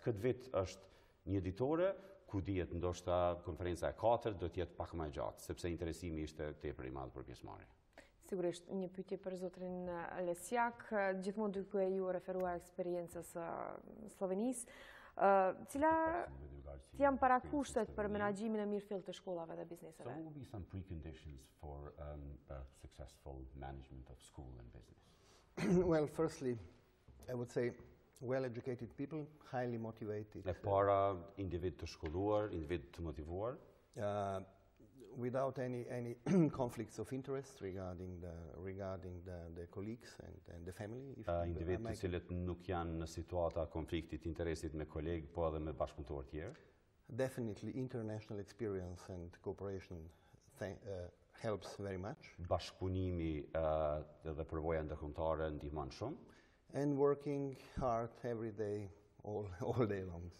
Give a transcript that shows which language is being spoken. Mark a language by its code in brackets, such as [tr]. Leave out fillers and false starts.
[sq] Këtë vit është një ditore, ku dihet ndoshta konferenca e 4 do të jetë pak më e gjatë, sepse interesimi ishte tepër i madh për pjesëmarrje. Sigurisht, një pyetje për zotrin Lesjak, gjithmonë duke ju referuar eksperiencës së Slovenisë, cilat janë parakushtet për menaxhimin e mirëfillt të shkollave dhe bizneseve? [en] So what would be some preconditions for a successful management of school and business? Well, firstly, I would say well-educated people, highly motivated. [sq] E para, individ të shkolluar, individ të motivuar. [en] Without any conflicts of interest regarding the colleagues and the family. [sq] Individ të cilët nuk janë në situata konfliktit interesit me kolegë, po edhe me bashkëpunëtorë tjerë. [en] definitely international experience and cooperation helps very much. [sq] Bashkëpunimi dhe përvoja ndërkombëtare ndihmon shumë. [en] And working hard every day, all day long.